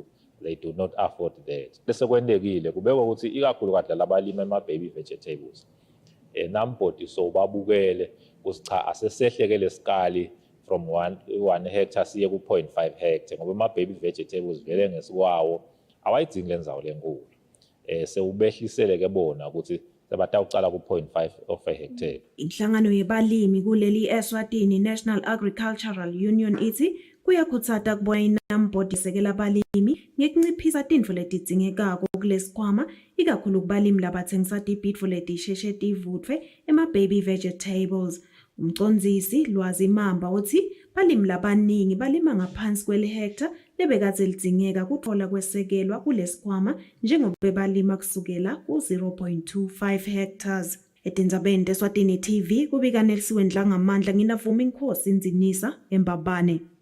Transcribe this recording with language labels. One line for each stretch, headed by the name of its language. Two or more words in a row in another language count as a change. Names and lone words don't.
English: They do not afford that.
Swati: Bese kwendekile kubekwa ukuthi ikakhulu kade labalima ema
English: baby vegetables
Swati: NAMPOD so babukele kusicha asesehlekele skali
English: from 1 hectare
Swati: siye ku 0.5 hectare ngoba ama
English: baby vegetables
Swati: vele ngesikwawo awayidingi lenzawo lenkulu. Sewubehlisele ke bona ukuthi sebatawucala ku 0.5
English: of a hectare.
Swati: Inhlangano yebalimi kuleli Eswatini National Agricultural Union ithi kuyakhuthata kubona NAMPOD isekela abalimi ngekunciphisa tintfo letidzingekako kulesikhwama ikakhulu kubalimi labathengisa tibhidvo letisheshe tivuthwe ema
English: baby vegetables.
Swati: Umcondzisi Lwazi Mamba uthi balimi labaningi balima ngaphansi kweli hectare lebekade lidzingeka kutfola kwesekelwa kulesikhwama njengoba balima kusukela ku 0.25 hectares. Etindzabeni teSwatini TV kubika Nelisiwe Ndlangamandla nginavuma Inkosi Nzinisa eMbabane.